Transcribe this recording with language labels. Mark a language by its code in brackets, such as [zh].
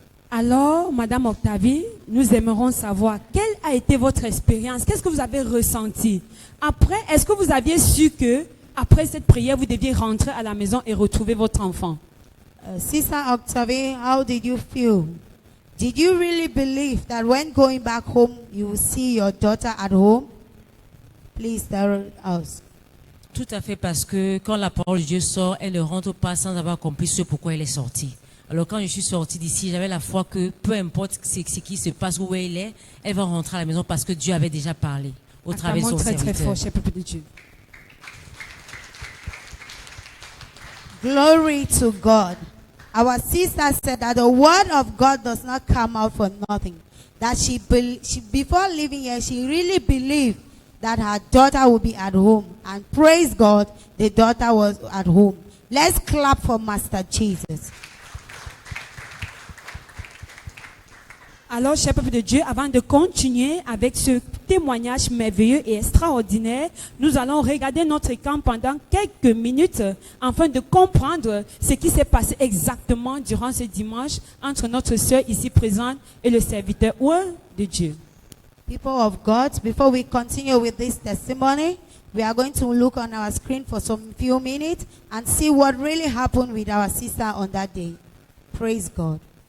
[fr] Alors, Madame Octavie, nous aimerons savoir quelle a été votre expérience. Qu'est-ce que vous avez ressenti? Après, est-ce que vous aviez su que, après cette prière, vous deviez rentrer à la maison et retrouver votre enfant? [en] Sister Octavie, how did you feel? Did you really believe that when going back home, you will see your daughter at home? Please tell us. [fr] Tout à fait, parce que quand la parole de Dieu sort, elle ne rentre pas sans avoir compris ce pourquoi elle est sortie. Alors quand je suis sortie d'ici, j'avais la foi que peu importe ce qui se passe, où elle est, elle va rentrer à la maison parce que Dieu avait déjà parlé au travers de son très très serviteur. fort, cher peuple de Dieu. [en] Glory to God. Our sister said that the word of God does not come out for nothing. That she before leaving here, she really believed that her daughter would be at home. And praise God, the daughter was at home. Let's clap for Master Jesus. [fr] Alors, cher peuple de Dieu, avant de continuer avec ce témoignage merveilleux et extraordinaire, nous allons regarder notre écran pendant quelques minutes afin de comprendre ce qui s'est passé exactement durant ce dimanche entre notre sœur ici présente et le serviteur de Dieu. [en] People of God, before we continue with this testimony, we are going to look on our screen for some few minutes and see what really happened with our sister on that day. Praise God.